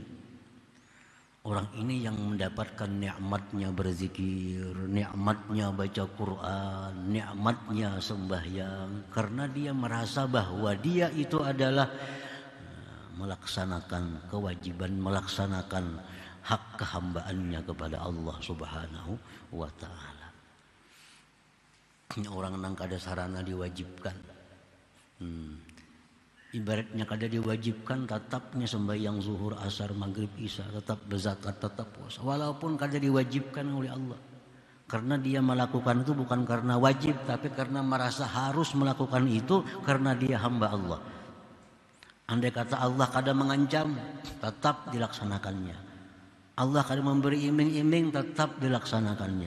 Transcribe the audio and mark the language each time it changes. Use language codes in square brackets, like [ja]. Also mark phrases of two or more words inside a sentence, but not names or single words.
[id] Orang ini yang mendapatkan nikmatnya berzikir, nikmatnya baca Quran, nikmatnya sembahyang, karena dia merasa bahwa dia itu adalah melaksanakan kewajiban, melaksanakan hak kehambaannya kepada Allah [ar] سبحانه وتعالى. [bjn] Orang nang kada sarana diwajibkan, ibaratnya kada diwajibkan, tetapnya sembahyang zuhur, asar, maghrib, isya, tetap berzakat, tetap puasa, walaupun kada diwajibkan oleh Allah. [id] Karena dia melakukan itu bukan karena wajib, tapi karena merasa harus melakukan itu karena dia hamba Allah. Andai kata Allah kada mengancam, tetap dilaksanakannya. Allah kada memberi iming-iming, tetap dilaksanakannya.